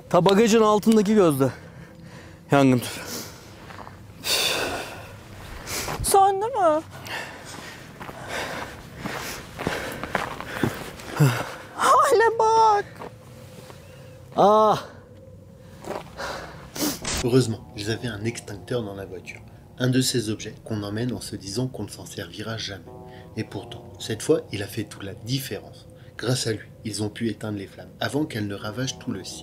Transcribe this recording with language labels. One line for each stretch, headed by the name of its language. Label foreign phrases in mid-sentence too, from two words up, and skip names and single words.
Turkish: Ta bagajın altındaki gözde. Yangın tüpü. Söndü mü? Hale bak. Ah.
French: Heureusement, ils avaient un extincteur dans la voiture. Un de ces objets qu'on emmène en se disant qu'on ne s'en servira jamais. Et pourtant, cette fois, il a fait toute la différence. Grâce à lui, ils ont pu éteindre les flammes avant qu'elles ne ravagent tout le site.